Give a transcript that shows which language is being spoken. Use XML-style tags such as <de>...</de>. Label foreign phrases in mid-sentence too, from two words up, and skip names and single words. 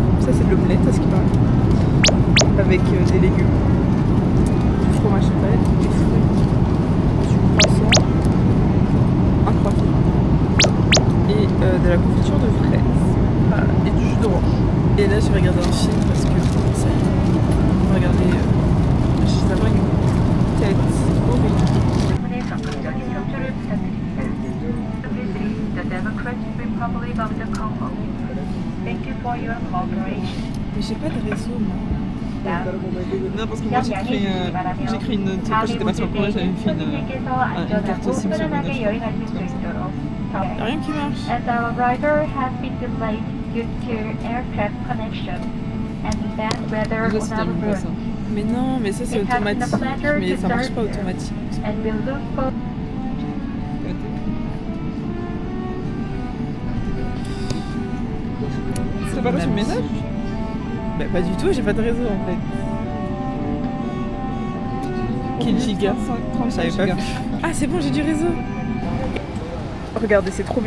<fr>Ça, c'est de l'omelette, à ce qu'il paraît. Avec des légumes, du fromage frais, des fruits, du croissant, un croissant et de la confiture de fraises. Voilà, et du jus d'orange. Et là, je vais regarder un film parce que ça y est, on va regarder. Je sais pas, une tête horrible.</fr> <ko>때문에 적극적인 협조를 부탁드립니다.</ko> <en>The Democratic Republic of the Congo. Thank you for your cooperation.</en> <fr>Mais j'ai pas de réseau, moi. Non, parce que moi j'ai écrit une note quand j'étais partie en Corée, j'avais fait une carte SIM sur mon</fr> <ko>편안하게 여행하실 수 있도록.</ko> <fr>Y'a rien qui marche.</fr> <en>As our rider has been delayed due to aircraft connection and bad weather</en> <fr>Déjà on si</fr> <en>our</en> <fr>t'aimes pas ça.</fr> <en>route,</en> <fr>Mais non, mais ça c'est automatique. Mais ça marche pas automatique.</fr> <en>and will look for</en> <fr>T'as pas reçu le message? Bah pas du tout, j'ai pas de réseau en fait. Quel giga? Je savais pas. Ah c'est bon, j'ai du réseau. Regardez, c'est trop bien.</fr>